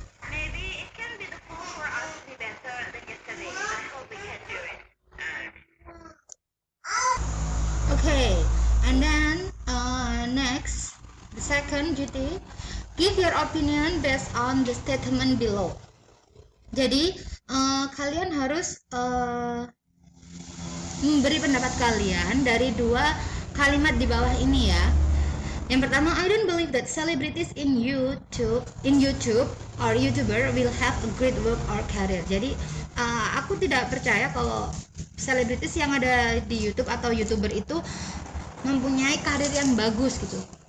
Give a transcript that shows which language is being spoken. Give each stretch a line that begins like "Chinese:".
English: Maybe it can be the goal for us to be better than yesterday. I hope we can do it. Okay, and then next, the second duty, give your opinion based on the statement below.
Indonesian: Jadi kalian harus memberi pendapat kalian dari dua kalimat di bawah ini ya. Yang pertama,
English: I don't believe that celebrities in YouTube or YouTuber will have a great work or career.
Indonesian: Jadi aku tidak percaya kalau selebritis yang ada di YouTube atau YouTuber itu mempunyai karir yang bagus gitu.